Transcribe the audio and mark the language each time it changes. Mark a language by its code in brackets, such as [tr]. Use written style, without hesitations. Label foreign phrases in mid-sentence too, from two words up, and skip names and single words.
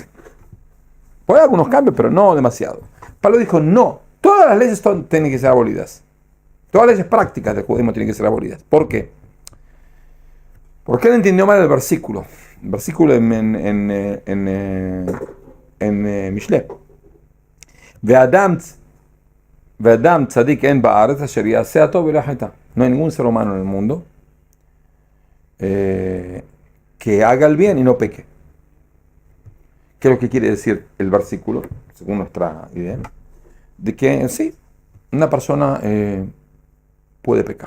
[es] Puede haber algunos cambios, pero no demasiado. Pablo dijo, no, todas las leyes tienen que ser abolidas. Todas las leyes prácticas del judaísmo tienen que ser abolidas. ¿Por qué? Porque él entendió mal el versículo. El versículo en Mishle. [he] ואדם צדיק אין בארץ אשר יעשה טוב ולא היתה. [es] No hay ningún ser humano en el mundo que haga el bien y no peque. ¿Qué es lo que quiere decir el versículo, según nuestra idea? De que sí, una persona puede pecar.